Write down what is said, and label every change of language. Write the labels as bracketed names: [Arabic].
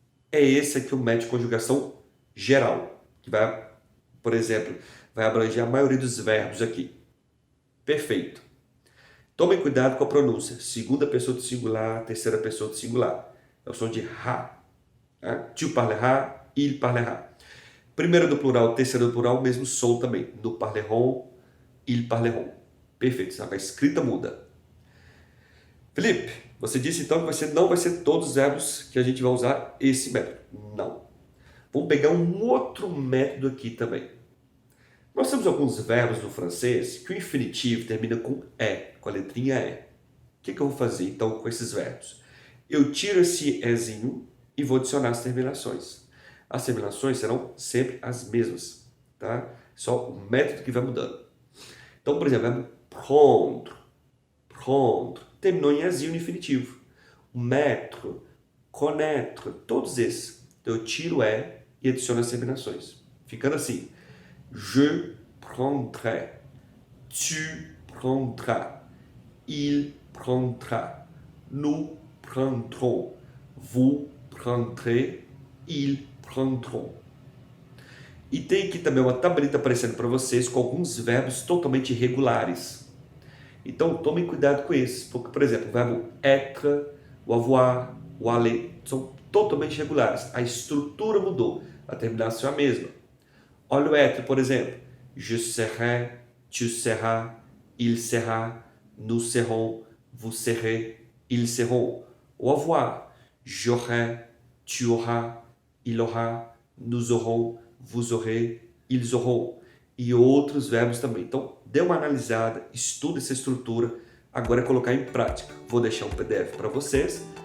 [Portuguese] É esse aqui o método de conjugação geral, que vai, por exemplo, vai abranger a maioria dos verbos aqui. Perfeito. Tomem cuidado com a pronúncia. Segunda pessoa do singular, terceira pessoa do singular. É o som de ra. [French] Tu parleras, il parlera. [Portuguese] Primeiro do plural, terceiro do plural, o mesmo som também. [French] Nous parlerons, ils parleront. [Portuguese] Perfeito, a escrita muda. Felipe, você disse então que não vai ser todos os verbos que a gente vai usar esse método. Não. Vamos pegar um outro método aqui também. Nós temos alguns verbos no francês que o infinitivo termina com E, com a letrinha E. O que eu vou fazer então com esses verbos? Eu tiro esse Ezinho e vou adicionar as terminações. As terminações serão sempre as mesmas, tá? Só o método que vai mudando. Então, por exemplo, o verbo prendre, prendre, terminou em Ezinho no infinitivo. Mettre, connaître, todos esses. Então, eu tiro o E e adiciono as terminações. Ficando assim. [French] Je prendrai, tu prendras, il prendra, nous prendrons, vous prendrez, ils prendront. [Portuguese] E tem aqui também uma tabeleta aparecendo para vocês com alguns verbos totalmente irregulares. Então tomem cuidado com esses, porque, por exemplo, o verbo être, o avoir, o aller são totalmente irregulares. A estrutura mudou, a terminação é a mesma. Olha o être, por exemplo. [French] Je serai, tu seras, il sera, nous serons, vous serez, ils seront. O avoir. J'aurai, tu auras, il aura, nous aurons, vous aurez, ils auront. [Portuguese] E outros verbos também. Então, dê uma analisada, estude essa estrutura. Agora é colocar em prática. Vou deixar um PDF para vocês.